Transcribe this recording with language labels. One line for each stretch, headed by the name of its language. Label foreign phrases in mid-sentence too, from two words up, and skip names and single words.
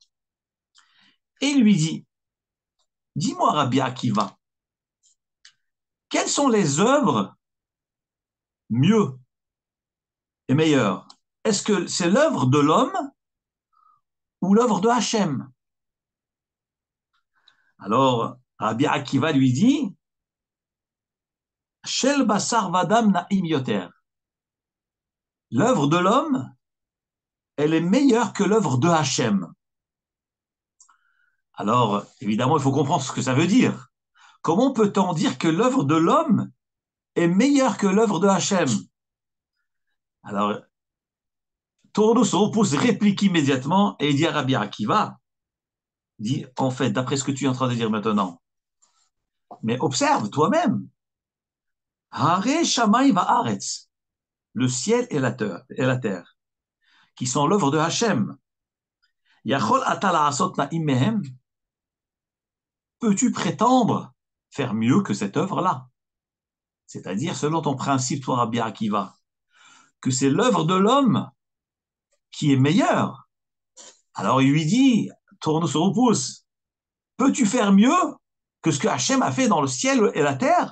French: Et il lui dit, dis-moi Rabbi Akiva, quelles sont les œuvres mieux et meilleures? Est-ce que c'est l'œuvre de l'homme ou l'œuvre de Hachem? Alors, Rabbi Akiva lui dit,
Hebrew: Shel basar vadam na'im yoter.
French: L'œuvre de l'homme, elle est meilleure que l'œuvre de Hachem. Alors, évidemment, il faut comprendre ce que ça veut dire. Comment peut-on dire que l'œuvre de l'homme est meilleure que l'œuvre de Hachem? Alors, Turnus Rupus réplique immédiatement et il dit à Rabbi Akiva, dit, en fait, d'après ce que tu es en train de dire maintenant, mais observe toi-même,
Hebrew: Hare Shamayim va'aretz,
French: le ciel et la terre, qui sont l'œuvre de Hachem.
Hebrew: Yachol ata la'asot na'im mehem,
French: peux-tu prétendre faire mieux que cette œuvre-là? C'est-à-dire, selon ton principe, toi, Rabbi Akiva, que c'est l'œuvre de l'homme qui est meilleure. Alors il lui dit, tourne sur le pouce, peux-tu faire mieux que ce que Hachem a fait dans le ciel et la terre?